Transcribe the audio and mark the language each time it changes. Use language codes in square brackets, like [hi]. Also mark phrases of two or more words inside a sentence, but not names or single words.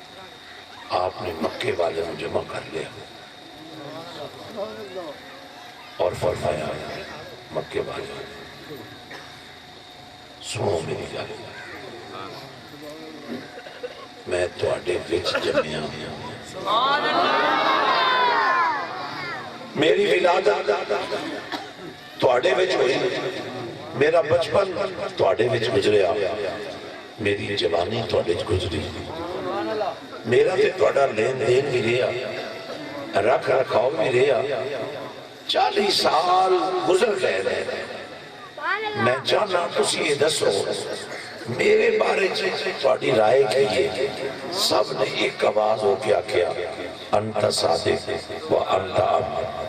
[ur] آپ نے مکے والے میں جمع کر لیا اور فرمایا [pa] مکے والے سنو میری گل میں تواڈے وچ جمیا میری ولادت تواڈے وچ ہوئی میرا بچپن تواڈے وچ گزریا میری جوانی تواڈے وچ گزری میرا تے تواڈا لین دین بھی رہا رکھ رکھاؤ بھی رہا 40 سال گزر گئے میں چاہنا تسی یہ دسو میرے بارے تواڈی رائے کی ہے سب نے ایک آواز ہو کے آکھیا [ar] انت صادق و انت امین